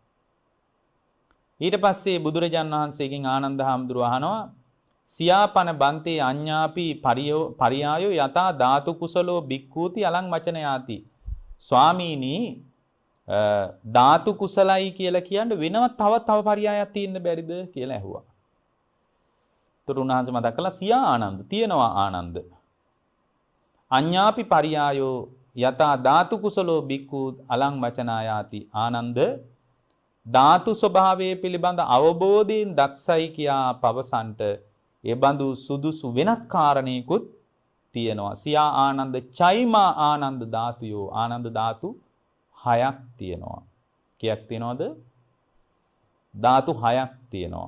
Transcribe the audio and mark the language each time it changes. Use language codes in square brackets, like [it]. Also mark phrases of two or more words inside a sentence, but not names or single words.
[si] ඊට පස්සේ බුදුරජාණන් වහන්සේගෙන් ආනන්ද හාමුදුරුවෝ අහනවා [pi] සියාපන බන්තේ අඤ්ඤාපි පරියායෝ යතා ධාතු කුසලෝ බික්ඛූති අලං වචනයාති. [si] ස්වාමීනි ධාතු කුසලයි කියලා කියන්නේ වෙනවත් තව පරියායක් තියෙන්න බැරිද කියලා ඇහුවා. උන්වහන්සේ මතක් කළා [pi] සියා ආනන්ද [si] තියෙනවා ආනන්ද. [pi] අඤ්ඤාපි පරියායෝ යතා ධාතු කුසලෝ බික්ඛු අලං වචනායාති. [si] ආනන්ද ධාතු ස්වභාවයේ පිළිබඳ අවබෝධයෙන් දක්ෂයි කියා පවසන්ට ඒ බඳු සුදුසු වෙනත් කාරණේකුත් තියෙනවා. [pi] සියා ආනන්ද චෛමා ආනන්ද ධාතුයෝ. [si] ආනන්ද ධාතු 6ක් තියෙනවා. කීයක් තියෙනවද? ධාතු 6ක් තියෙනවා.